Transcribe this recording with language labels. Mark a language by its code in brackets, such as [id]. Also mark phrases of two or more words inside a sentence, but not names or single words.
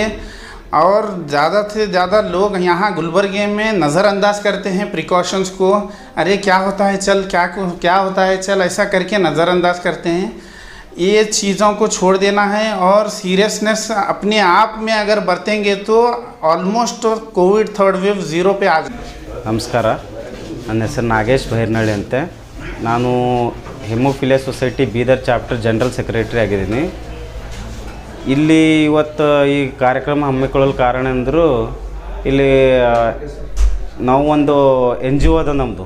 [hi] और ज़्यादा से ज़्यादा लोग यहाँ गुलबर्गे में नज़रअंदाज करते हैं प्रिकॉशंस को. अरे क्या होता है चल, क्या होता है चल, ऐसा करके नज़रअंदाज करते हैं. ये चीज़ों को छोड़ देना है और सीरियसनेस अपने आप में अगर बरतेंगे तो [en] almost Covid 3rd wave [hi] 0 पे आ जाए. [kn] ನಮಸ್ಕಾರ, ನನ್ನ ಹೆಸರು ನಾಗೇಶ್ ಬೈರ್ನಳ್ಳಿ ಅಂತೆ. ನಾನು ಹೆಮೋಫಿಲಿಯಾ ಸೊಸೈಟಿ ಬೀದರ್ ಚಾಪ್ಟರ್ [en] general secretary [kn] ಆಗಿದ್ದೀನಿ. ಇಲ್ಲಿ ಇವತ್ತು ಈ ಕಾರ್ಯಕ್ರಮ ಹಮ್ಮಿಕೊಳ್ಳಲು ಕಾರಣ ಅಂದರು, ಇಲ್ಲಿ ನಾವು ಒಂದು ಎನ್ ಜಿ ಒ ಅದ ನಮ್ಮದು.